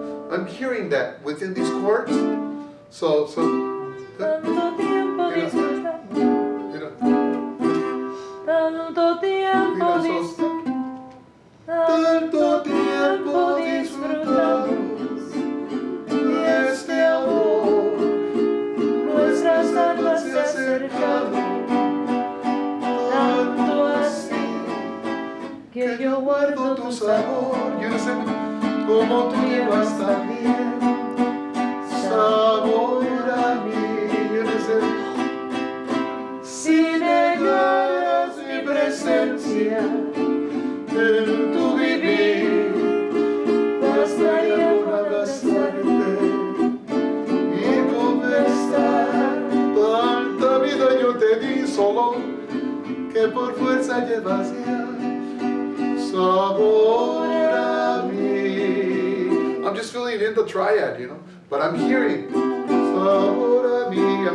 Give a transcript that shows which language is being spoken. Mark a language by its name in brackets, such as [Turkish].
[English] I'm hearing that within these chords. So. [Spanish] Tanto tiempo disfrutamos. Tanto tiempo disfrutamos. Tanto tiempo disfrutamos de este amor. Nuestras almas se acercan tanto así que yo guardo tu sabor. [English] You understand? [Spanish] Como tú llevas también sabor a mí. [English] You understand? [Spanish] Si negaras mi presencia En tu vivir bastaría con abrazarte y conversar. Tanta vida yo te di solo que por fuerza llevas ya sabor a mí. [English] I'm just filling in the triad, you know, but I'm hearing [Spanish] sabor a mí.